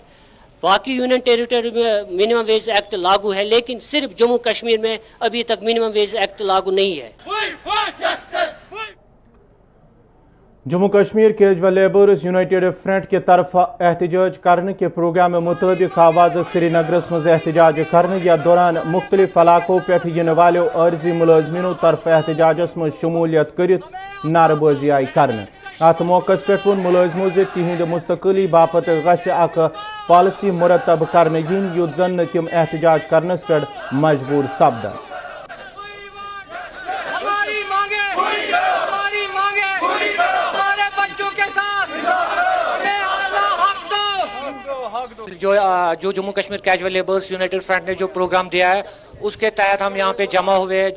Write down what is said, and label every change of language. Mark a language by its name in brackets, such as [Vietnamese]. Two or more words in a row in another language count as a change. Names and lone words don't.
[Urdu] باقی یونین ٹیریٹری میں منیمم ویج ایکٹ لاگو ہے, لیکن صرف جموں کشمیر میں ابھی تک منیمم ویج ایکٹ لاگو نہیں ہے. [Kashmiri] جموں کشمیر کیجول لیبرز یونائٹڈ فرنٹ [Urdu] کی طرف احتجاج کرنے کے پروگرام مطابق [Kashmiri] آواز سری نگرس مز احتجاج کرنے یا دوران مختلف علاقوں پہ ین والو عارضی ملازمینوں طرف احتجاجس مز شمولیت کرت نعرہ بازی آئی کرنے. ات موقع پہ ون ملازموں تہند مستقلی باپت گھس اخ پالسی مرتب کرنے ین یوت زن تم احتجاج کرنس پہ مجبور سپدن. [Urdu] جو جموں کشمیر کیجول لیبرز یونائٹڈ فرنٹ نے جو پروگرام دیا ہے اس کے تحت ہم یہاں پہ جمع ہوئے ہیں.